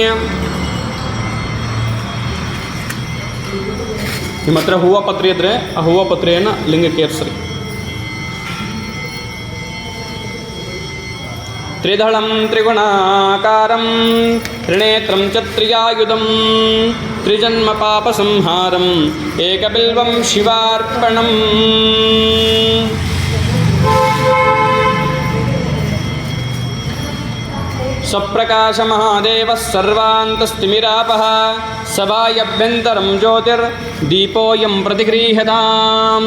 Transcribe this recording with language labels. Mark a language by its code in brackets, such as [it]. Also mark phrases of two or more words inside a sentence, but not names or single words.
[kn] ನಿಮ್ಮ ಹತ್ರ ಹೂವು ಪತ್ರೆ ಇದ್ದರೆ ಆ ಹೂವು ಪತ್ರೆಯನ್ನು ಲಿಂಗಕ್ಕೆ ಏರಿಸ್ರಿ. [sa] ತ್ರಿದಳಂ ತ್ರಿಗುಣಾಕಾರಂ ತ್ರಿನೇತ್ರಂ ಚ ತ್ರಿಯಾಯುಧಂ ತ್ರಿಜನ್ಮ ಪಾಪ ಸಂಹಾರಂ ಏಕಬಿಲ್ವಂ ಶಿವಾರ್ಪಣಂ. ಸ್ವಪ್ರಕಾಶ ಮಹಾದೇವ ಸರ್ವಾಂತಸ್ತಿಮಿರಾಪಃ ಸಭಾಯಭ್ಯಂತರಂ ಜ್ಯೋತಿರ್ ದೀಪೋಯಂ ಪ್ರತಿಗೃಹ್ಯತಾಂ.